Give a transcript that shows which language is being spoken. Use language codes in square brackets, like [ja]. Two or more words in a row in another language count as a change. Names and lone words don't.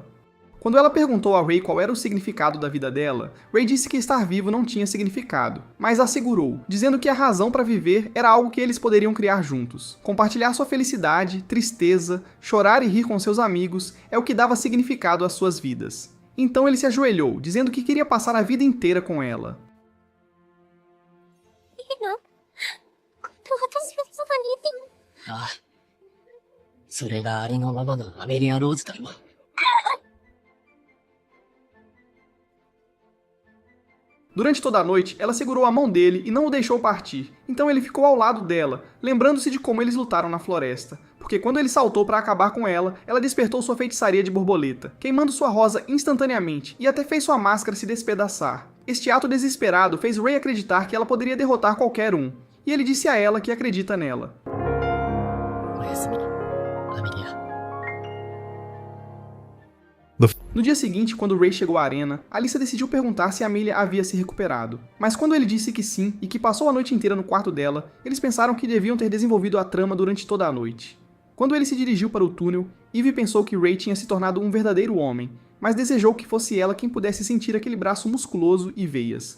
[pt] Quando ela perguntou a Ray qual era o significado da vida dela, Ray disse que estar vivo não tinha significado, mas assegurou, dizendo que a razão para viver era algo que eles poderiam criar juntos. Compartilhar sua felicidade, tristeza, chorar e rir com seus amigos é o que dava significado às suas vidas. Então ele se ajoelhou, dizendo que queria passar a vida inteira com ela. [ja] ああ。それがありのままのアメリア・ローズだろ。 [pt] Durante toda a noite, ela segurou a mão dele e não o deixou partir, então ele ficou ao lado dela, lembrando-se de como eles lutaram na floresta, porque quando ele saltou para acabar com ela, ela despertou sua feitiçaria de borboleta, queimando sua rosa instantaneamente e até fez sua máscara se despedaçar. Este ato desesperado fez Ray acreditar que ela poderia derrotar qualquer um, e ele disse a ela que acredita nela. [ja] おやすみ、アメリア。 [pt] No dia seguinte, quando Ray chegou à arena, Alyssa decidiu perguntar se Amelia havia se recuperado. Mas quando ele disse que sim e que passou a noite inteira no quarto dela, eles pensaram que deviam ter desenvolvido a trama durante toda a noite. Quando ele se dirigiu para o túnel, Eve pensou que Ray tinha se tornado um verdadeiro homem, mas desejou que fosse ela quem pudesse sentir aquele braço musculoso e veias.